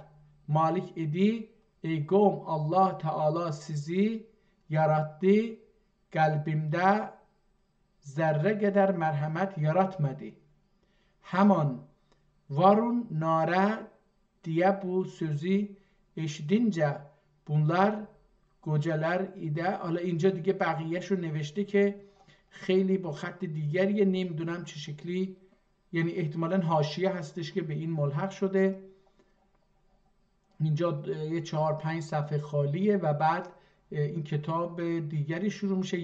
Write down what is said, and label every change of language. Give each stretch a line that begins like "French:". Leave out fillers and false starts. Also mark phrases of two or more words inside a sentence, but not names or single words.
Turkish: Malik idi, ey kavm, Allah Teala sizi yarattı, kalbimde zerre kadar merhamet yaratmadı. Hemen varun nare diye bu sözü eşidince bunlar güçler ide.
Persian: حالا اینجا دیگه بقیهش رو نوشته که خیلی با خط دیگریه، نمیدونم چه شکلی، یعنی احتمالاً حاشیه هستش که به این ملحق شده. اینجا یه 4-5 صفحه خالیه و بعد این کتاب دیگری شروع میشه.